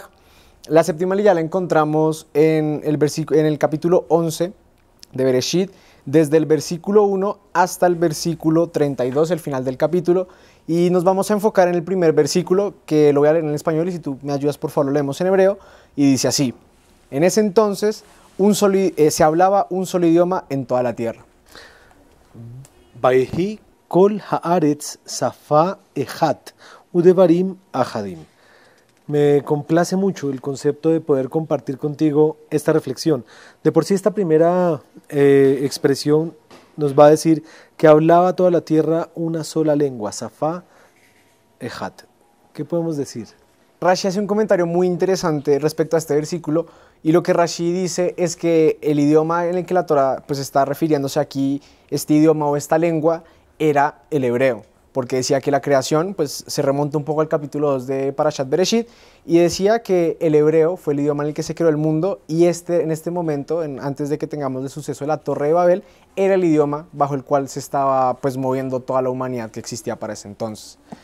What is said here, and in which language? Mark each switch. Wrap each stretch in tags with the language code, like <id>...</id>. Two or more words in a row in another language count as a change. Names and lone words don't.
<es>La séptima Aliyá la encontramos en el capítulo 11 de Bereshit, desde el versículo 1 hasta el versículo 32, el final del capítulo. Y nos vamos a enfocar en el primer versículo, que lo voy a leer en español y si tú me ayudas por favor lo leemos en hebreo. Y dice así: en ese entonces se hablaba un solo idioma en toda la tierra.</es> <he>ויהי כל הארץ שפה אחת ודברים אחדים.</he> <es>Me complace mucho el concepto de poder compartir contigo esta reflexión. De por sí esta primera expresión nos va a decir que hablaba toda la tierra una sola lengua,</es> <he>שפה אחת.</he> <es>¿Qué podemos decir? Rashi hace un comentario muy interesante respecto a este versículo, y lo que Rashi dice es que el idioma en el que la Torá pues está refiriéndose aquí, este idioma o esta lengua, era el hebreo, porque decía que la creación pues se remonta un poco al capítulo 2 de Parashat Bereshit, y decía que el hebreo fue el idioma en el que se creó el mundo, y en este momento, antes de que tengamos el suceso de la Torre de Babel, era el idioma bajo el cual se estaba pues moviendo toda la humanidad que existía para ese entonces.</es>